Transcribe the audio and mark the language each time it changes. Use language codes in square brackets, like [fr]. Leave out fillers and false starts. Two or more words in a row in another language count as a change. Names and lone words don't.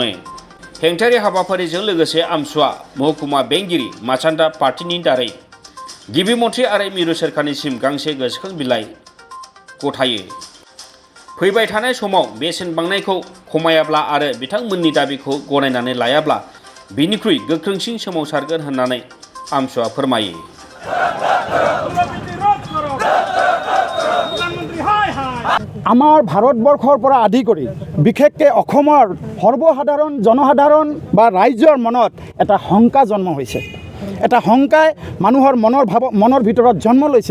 [brx] हेंथायारि हाबाफारिजों लोगोसे आमसुवा महकुमा बेंगिरि माचान्दा पार्टीनि दारै गिबि मन्थ्रि आरो मिरु सोरखारनिसिम गांसे गोसोखां बिलाइ गथायो। फैबाय थानाय समाव बेसेन बांनायखौ खमायाब्ला आरो बिथांमोननि दाबिखौ गनायनानै लायाब्ला बिनिख्रुइ गोख्रोंसिन सोमावसारगोन होननानै आमसुवा फोरमायो। [as] আমাৰ ভাৰতবৰ্ষৰ পৰা আদি কৰি বিশেষকৈ অসমৰ সৰ্বসাধাৰণ জনসাধাৰণ বা ৰাইজৰ মনত এটা শংকা জন্ম হৈছে। এটা শংকাই মানুহৰ মনৰ ভিতৰত জন্ম লৈছে।